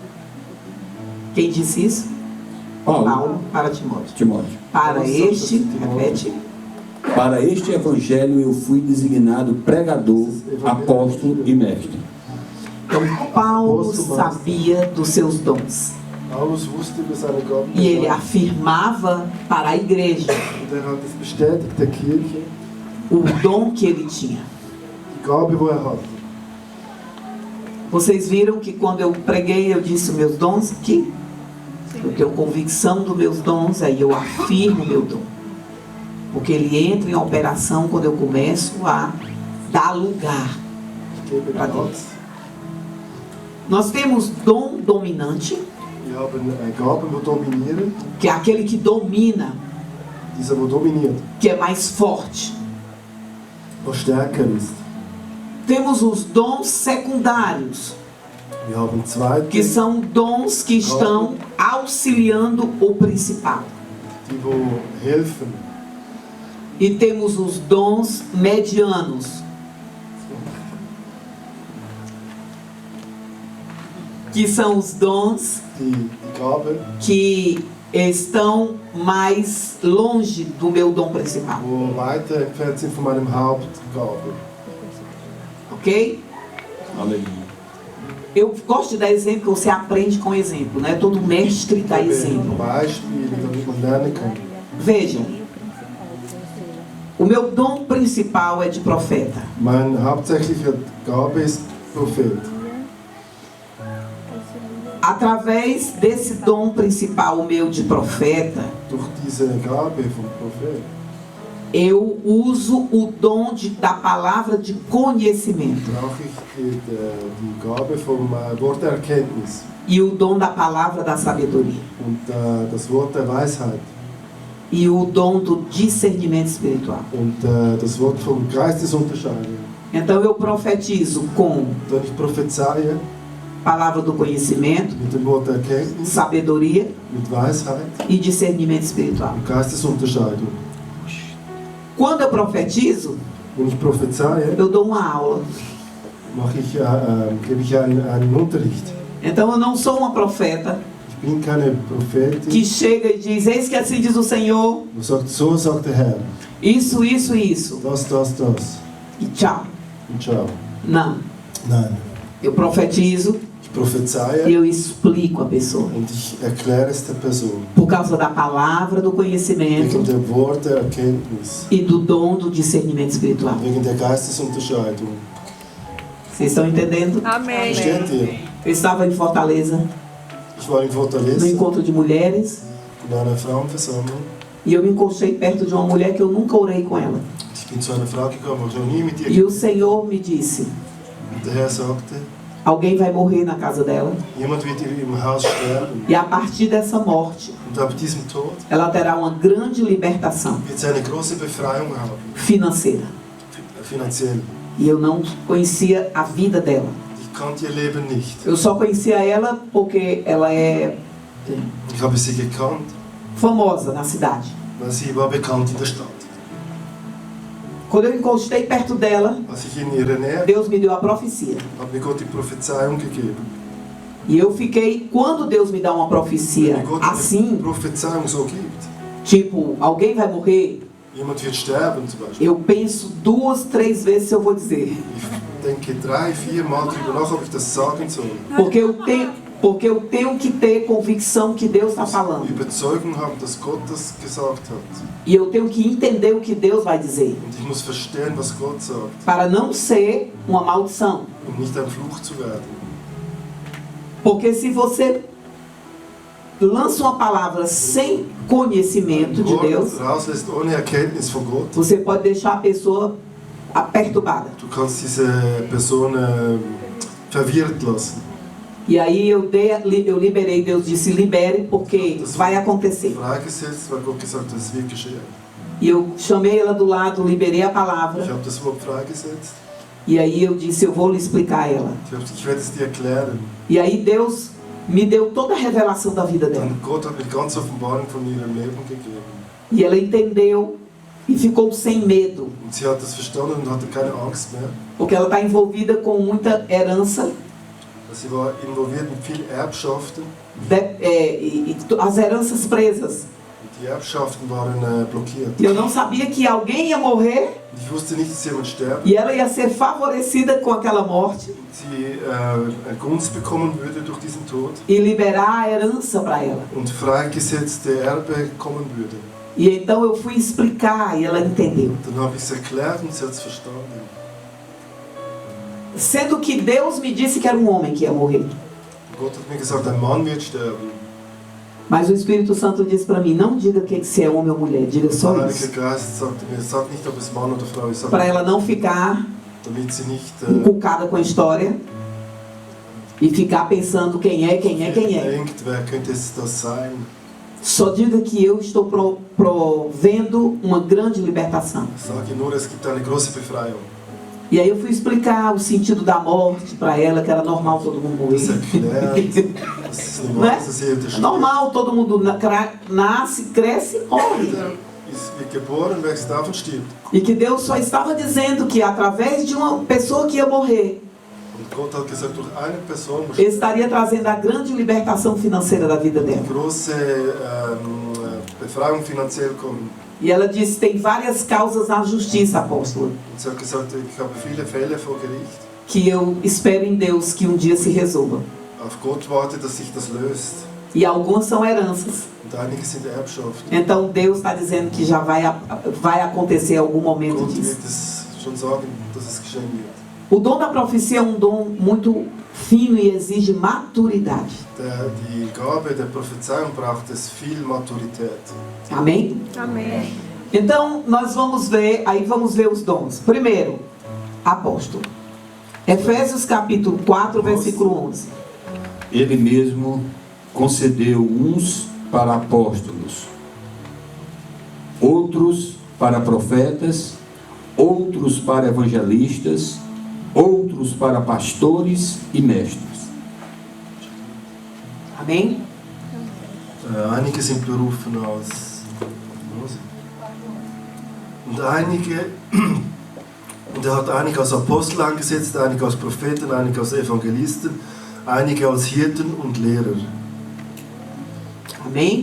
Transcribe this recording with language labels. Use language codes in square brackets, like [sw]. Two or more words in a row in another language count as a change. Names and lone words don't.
[pt] Quem disse isso? Paulo para Timóteo. Timóteo. Para este, repete. Para este evangelho eu fui designado pregador, apóstolo e mestre. Então Paulo sabia dos seus dons. [de] Paulus wusste über seine Gaben. [pt] E ele afirmava para a igreja [de] Und hat es bestätigt der Kirche, [pt] o dom que ele tinha. [de] die Gabe, die hatte. [pt] Vocês viram que quando eu preguei, eu disse os meus dons aqui? Eu tenho convicção dos meus dons, aí eu afirmo o meu dom. Porque ele entra em operação quando eu começo a dar lugar. [de] Ich gebe [pt] Pra [de] Gott. [pt] Deus. Nós temos dom dominante, [de] Wir haben Gaben, die dominieren. [pt] que é aquele que domina, [de] Dieser, der dominiert, [pt] que é mais forte. [de] der stärker ist. [pt] Temos os dons secundários, [de] Wir haben zweite, [pt] que são dons que estão auxiliando o principal. [de] die helfen. [pt] E temos os dons medianos, que são os dons [de] Die Gabe, [pt] que estão mais longe do meu dom principal. [de] die weiter entfernt sind von meinem Hauptgabe. [pt] Ok? Aleluia. Eu gosto de dar exemplo, que você aprende com exemplo, né? Todo mestre dá exemplo. [de] Beispiele, damit man lernen kann. [pt] Vejam, o meu dom principal é de profeta. [de] Meine hauptsächliche Gabe ist Prophet. [pt] Através desse dom principal meu de profeta, [de] Durch diese Gabe vom Prophet [pt] eu uso o dom da palavra de conhecimento [de] brauche ich die Gabe vom Wort der Erkenntnis [pt] e o dom da palavra da sabedoria [de] und das Wort der Weisheit [pt] e o dom do discernimento espiritual. [de] und das Wort vom Geistesunterscheidung. [pt] Então eu profetizo com [de] Dann ich prophezeie [pt] palavra do conhecimento, [de] mit dem Wort der Erkenntnis, [pt] sabedoria [de] mit Weisheit [pt] e discernimento espiritual. [de] und Geistesunterscheidung. [pt] Quando eu profetizo, [de] Wenn ich prophezeie, [pt] eu dou uma aula. [de] gebe ich einen Unterricht. [pt] Então eu não sou uma profeta [de] Ich bin keine Prophetin, [pt] que chega e diz: eis que assim diz o Senhor, [de] du sagst, so sagt der Herr, [pt] isso, isso, isso, [de] das, [pt] e tchau. [de] und ciao. [pt] Não. [de] Nein, [pt] Eu profetizo [de] ich [pt] e [de] prophezeie [pt] eu explico a pessoa. [de] und ich erkläre es der Person. [pt] Por causa da palavra do [de] Wegen [pt] conhecimento [de] dem Wort der Erkenntnis, [pt] e do dom do discernimento espiritual. [de] wegen der Geistesunterscheidung. [pt] Vocês estão entendendo? Amém. [de] Versteht ihr? [pt] Eu estava em Fortaleza, [de] Ich war in [pt] no [de] Fortaleza, [pt] encontro de mulheres, [de] in einer Frauenversammlung. [pt] e eu me encostei perto de uma mulher que eu nunca orei com ela. [de] Ich bin zu einer Frau gekommen, wo ich noch nie mit ihr [pt] E o Senhor me disse: [de] Und der Herr sagte, [pt] alguém vai morrer na casa dela, [de] jemand wird im Haus sterben. [pt] e a partir dessa morte, [de] Und ab diesem Tod [pt] ela terá uma grande libertação [de] wird sie eine große Befreiung haben, [pt] financeira. [de] finanziell. [pt] E eu não conhecia a vida dela. [de] Ich kannte ihr Leben nicht. [pt] Eu só conhecia ela porque ela é [de] Ich habe sie gekannt, [pt] famosa na cidade. [de] weil sie war bekannt in der Stadt. [pt] Quando eu encostei perto dela, [de] Als ich in ihrer Nähe [pt] Deus me deu a profecia. [de] hat mir Gott die Prophezeiung gegeben. [pt] E eu fiquei, quando Deus me dá uma profecia [de] Wenn Gott eine [pt] assim, [de] Prophezeiung so gibt, [pt] tipo, alguém vai morrer, [de] jemand wird sterben zum Beispiel. [pt] eu penso 2, 3 vezes se eu vou dizer. [de] Ich denke 3, 4 Mal darüber nach, ob ich das sagen soll. [pt] Porque eu tenho que ter convicção que Deus está falando. [de] Überzeugung haben, dass Gott das gesagt hat. [pt] E eu tenho que entender o que Deus vai dizer. [de] Und ich muss verstehen, was Gott sagt, [pt] Para não ser uma maldição. [de] um nicht ein Fluch zu werden. [pt] Porque se você lança uma palavra sem conhecimento de Deus, [de] Rauslässt ohne Erkenntnis von Gott, [pt] você pode deixar a pessoa perturbada. [de] du kannst diese Person verwirrt lassen. [pt] E aí eu liberei, Deus disse: libere, porque vai acontecer. [de] Freigesetzt, weil Gott gesagt hat, es wird geschehen. [pt] E eu chamei ela do lado, liberei a [de] Ich [pt] palavra. [de] habe das Wort freigesetzt. [pt] E aí eu disse: eu vou lhe explicar ela. [de] Ich werde es dir erklären. [pt] E aí Deus me deu toda a revelação da vida dela. [de] Dann Gott hat mir ganz Offenbarung von ihrem Leben gegeben. [pt] E ela entendeu e ficou sem medo. [de] Und sie hat das verstanden und hatte keine Angst mehr. [pt] Porque ela está envolvida com muita herança. [de] Sie war involviert in viel Erbschaften. [pt] As heranças presas. [de] Die Erbschaften waren blockiert. [pt] E eu não sabia que alguém ia morrer [de] Ich wusste nicht, dass jemand sterben. [pt] e ela ia ser favorecida com aquela morte [de] Sie eine Gunst bekommen würde durch diesen Tod [pt] e liberar a herança para ela. [de] und freigesetzte Erbe kommen würde. [pt] E então eu fui explicar e ela entendeu. [de] Dann habe ich es erklärt und sie hat es verstanden. [pt] Sendo que Deus me disse que era um homem que ia morrer. [de] Gott hat mir gesagt, ein Mann wird sterben. [pt] Mas o Espírito Santo disse para mim: não diga que se é homem ou mulher, diga [de] Der [pt] só [de] Heilige [pt] isso. [de] Geist sagte mir, sag nicht, ob es Mann oder Frau ist, [pt] Para ela não ficar [de] damit sie nicht [pt] encucada com a história e ficar pensando quem é. [de] denkt, wer könnte es das sein. [pt] Só diga que eu estou provendo uma grande libertação. [de] Sage nur, es gibt eine große Befreiung. [pt] E aí eu fui explicar o sentido da morte para ela, que era normal todo mundo [de] Das [pt] morrer. [de] erklärt, das ist normal, [pt] Né? [de] dass das Seele [pt] É [de] stirbt. [pt] normal, todo mundo nasce, cresce e morre. [de] Jeder wird geboren, wächst auf und stirbt. [pt] E que Deus só estava dizendo que através de uma pessoa que ia morrer, [de] Und Gott hat gesagt, durch eine Person muss [pt] Ele estaria trazendo a grande libertação financeira da vida dela. [de] die große Befreiung finanziell kommen. [pt] E ela disse: tem várias causas na justiça, apóstolo, [de] Und sie hat gesagt, ich habe viele Fälle vor Gericht, [pt] que eu espero em Deus que um dia se resolva. [de] Auf Gott warte, dass sich das löst. [pt] E algumas são heranças. [de] Und einige sind Erbschaft. [pt] Então Deus está dizendo que já vai acontecer algum momento [de] Gott [pt] disso. [de] wird es schon sagen, dass es geschehen wird. [pt] O dom da profecia é um dom muito fino e exige maturidade. [de] Die Gabe der Prophezeiung braucht es viel Maturität. [pt] Amém? Amém. Então nós vamos ver os dons. Primeiro, apóstolo. Efésios capítulo 4, versículo 11. Ele mesmo concedeu uns para apóstolos, outros para profetas, outros para evangelistas, outros para pastores e mestres. Amém? [de] Einige sind berufen als und er hat einige als Apostel eingesetzt, einige als Propheten, einige als Evangelisten, einige als Hirten und Lehrer. [pt] Amém?